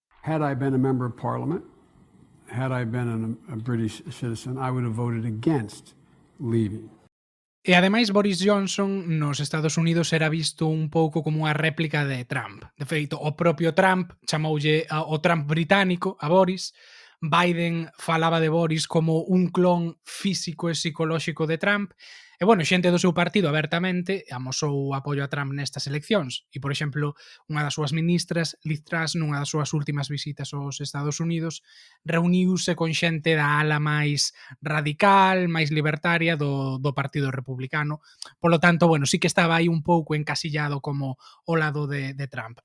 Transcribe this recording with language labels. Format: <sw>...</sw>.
<en>Had I been a member of Parliament, had I been a British citizen, I would have voted against leaving.</en> <gl>E ademais Boris Johnson nos Estados Unidos era visto un pouco como unha réplica de Trump. De feito, o propio Trump chamoulle o Trump británico a Boris. Biden falaba de Boris como un clon físico e psicolóxico de Trump. E, bueno, xente do seu partido abertamente amosou o apoio a Trump nestas eleccións. E, por exemplo, unha das súas ministras, Liz Truss, nunha das súas últimas visitas aos Estados Unidos, reuniuse con xente da ala máis radical, máis libertaria do Partido Republicano. Polo tanto, bueno, sí que estaba aí un pouco encasillado como o lado de Trump.</gl>